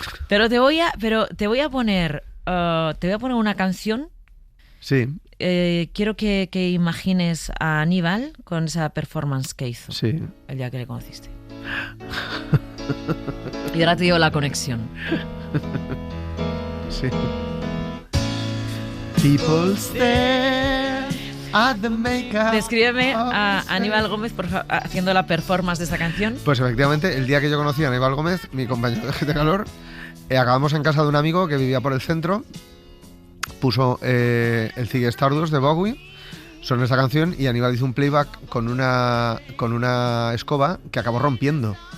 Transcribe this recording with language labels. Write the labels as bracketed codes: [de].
[es] Pero te voy a poner una canción. Sí. Quiero que imagines a Aníbal con esa performance que hizo el día que le conociste. Y ahora te digo la conexión. Sí. [en] People stare at the makeup. [es] Descríbeme a Aníbal Gómez haciendo la performance de esta canción. Pues efectivamente, el día que yo conocí a Aníbal Gómez, mi compañero de GT Calor, acabamos en casa de un amigo que vivía por el centro. Puso el Ziggy Stardust de Bowie, sonó esta canción y Aníbal hizo un playback con una escoba que acabó rompiendo.